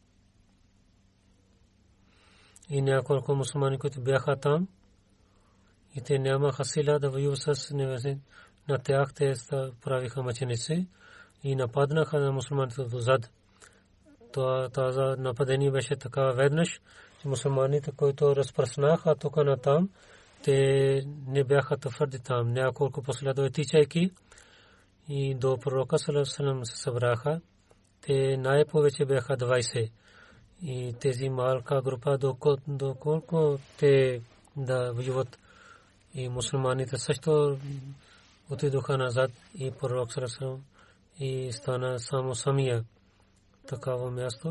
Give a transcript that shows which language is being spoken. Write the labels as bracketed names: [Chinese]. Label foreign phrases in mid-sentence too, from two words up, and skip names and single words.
[Bulgarian] И няколко мусулмани, които бяха там, и те нямаха сила да воюват с неверниците, на тях те правиха мъченици и нападнаха на мусулманите отзад. Това нападение беше така веднъж, че мусулманите, които разпространаха тук на там, те не бяха твърди там. Няколко последователи тичайки и до пророка [Arabic] صلى الله عليه وسلم [Bulgarian] се събраха. Те най-повече бяха 20. и тези малка група доколко те да воюват и мусулманите също отидоха назад и пророк саллаллаху и стана само самия такава място.